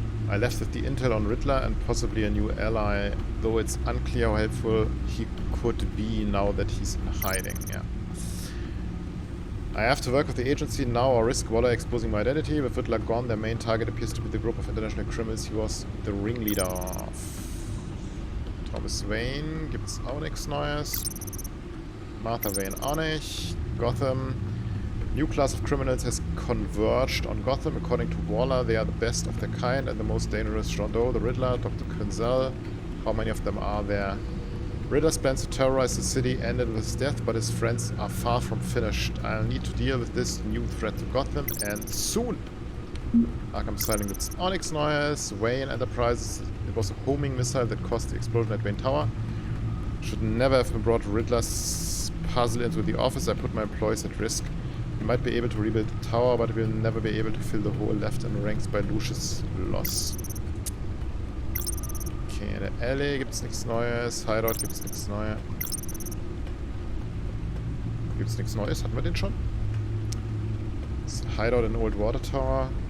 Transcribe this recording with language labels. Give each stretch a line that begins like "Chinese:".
English: I left with the intel on Riddler and possibly a new ally, though it's unclear how helpful he could be now that he's in hiding. Yeah. I have to work with the agency now or risk Waller exposing my identity. With Riddler gone, their main target appears to be the group of international criminals he was the ringleader of.
German: Thomas Wayne gibt's auch nichts Neues. Martha Wayne auch nicht.
English: Gotham. New class of criminals has converged on Gotham. According to Waller, they are the best of their kind and the most dangerous. John Doe, the Riddler, Dr. Quinzel. How many of them are there? Riddler's plans to terrorize the city ended with his death, but his friends are far from finished. I'll need to deal with this new threat to Gotham, and soon!
German: Arkham Asylum gibt's auch nichts Neues.
English: Wayne Enterprises. It was a homing missile that caused the explosion at Wayne Tower. Should never have been brought Riddler's puzzle into the office. I put my employees at risk. We might be able to rebuild the tower, but we'll never be able to fill the hole left in ranks by Lucius' loss.
German: Okay, in der Alley gibt's nichts Neues. Hideout gibt's nichts Neues. Gibt's nichts Neues? Hatten wir den schon? Das ist Hideout in Old Water Tower.